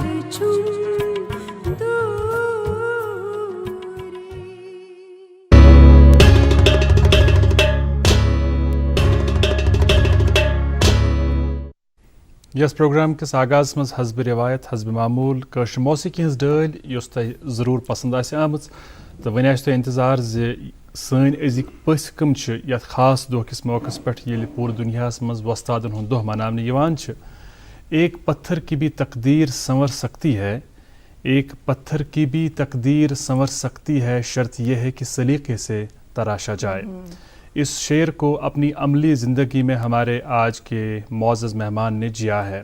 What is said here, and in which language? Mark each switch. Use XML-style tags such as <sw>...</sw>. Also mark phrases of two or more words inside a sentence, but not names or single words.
<ks>یس پروگرام کس آغاز مز حسب روایت حسب معمول کٲشر موسیقی ہز ڈٲلۍ یۄس تۄہہِ ضروٗر پسند آسہِ آمٕژ تہٕ وۄنۍ آسہِ تۄہہِ انتظار زِ سٲنۍ أزِکۍ پٔژھۍ کٕم چھِ یتھ خاص دۄہ کِس موقعس پٮ۪ٹھ ییٚلہِ پوٗرٕ دُنیاہس منٛز وۄستادن ہُنٛد دۄہ مناونہٕ یِوان چھُ.</ks> <ur>ایک پتھر کی بھی تقدیر سنور سکتی ہے, ایک پتھر کی بھی تقدیر سنور سکتی ہے, شرط یہ ہے کہ سلیقے سے تراشا جائے. اس شعر کو اپنی عملی زندگی میں ہمارے آج کے معزز مہمان نے جیا ہے.</ur>